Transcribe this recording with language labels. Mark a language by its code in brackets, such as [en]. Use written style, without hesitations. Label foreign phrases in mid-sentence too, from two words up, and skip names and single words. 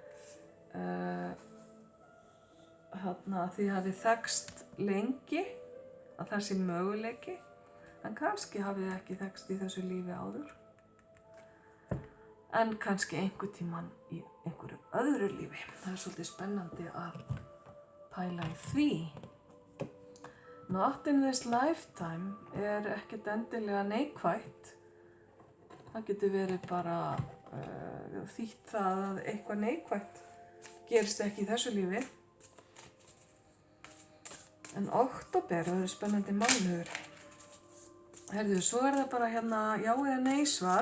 [is] Því hafið þekkst lengi, að það sé möguleiki, en kannski hafið ekki þekkst í þessu lífi áður. En kannski einhvern tímann í einhverju öðru lífi. Það er svolítið spennandi að pæla í því. [en] Not in this lifetime [is] er ekkert endilega neikvætt. Það getur verið bara þýtt það að eitthvað neikvætt gerist ekki í þessu lífi. En október verður spennandi mánuður. Heyrðu, svo er það bara hérna já eða nei svar.